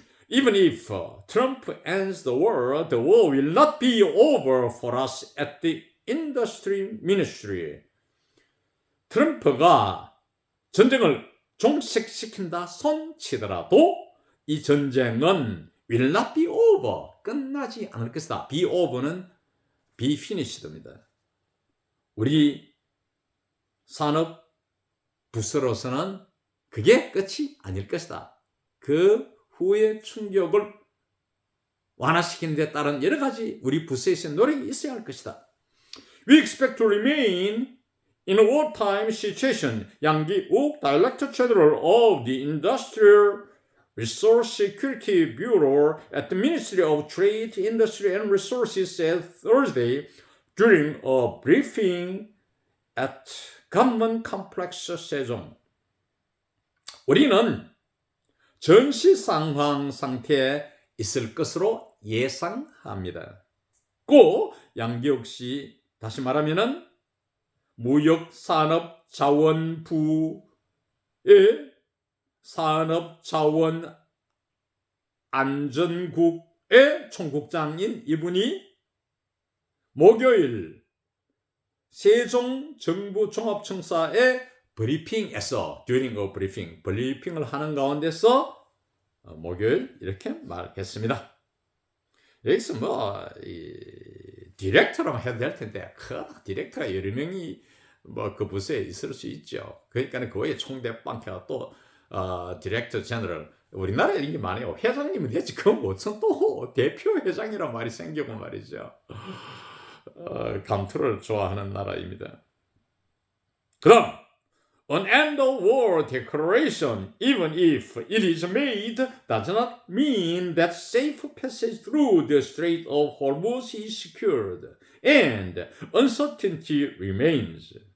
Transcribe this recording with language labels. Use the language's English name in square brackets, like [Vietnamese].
[English] Even if Trump ends the war will not be over for us at the industry ministry. [Korean] 트럼프가 전쟁을 종식시킨다 손치더라도 이 전쟁은 [English] will not be over, [Korean] 끝나지 않을 것이다. be over는 be finished입니다. 우리 산업 부서로서는 그게 끝이 아닐 것이다. 그 후의 충격을 완화시키는 데 따른 여러 가지 우리 부서에서의 노력이 있어야 할 것이다. [English] We expect to remain in a wartime situation. 양기욱 Director General of the Industrial Resource Security Bureau at the Ministry of Trade, Industry and Resources said Thursday during a briefing at Government Complex 세종. [Korean] 우리는 전시 상황 상태에 있을 것으로 예상합니다. 고 양기욱 씨, 다시 말하면은 무역산업자원부의 산업자원안전국의 총국장인 이분이 목요일 세종정부종합청사의 브리핑에서 [English] during a briefing, [Korean] 브리핑을 하는 가운데서 목요일 이렇게 말했습니다. 여기서 디렉터라면 해도 될 텐데 디렉터가 여러 명이 그 부서에 있을 수 있죠. 그러니까 그거에 총대빵해가 또 디렉터 제너럴, 우리나라에 이런 게 많아요. 회장님은 되지 그건 무슨 또 대표 회장이란 말이 생기고 말이죠. 감투를 좋아하는 나라입니다. [English] 그럼 An end of war declaration, even if it is made, does not mean that safe passage through the Strait of Hormuz is secured, and uncertainty remains.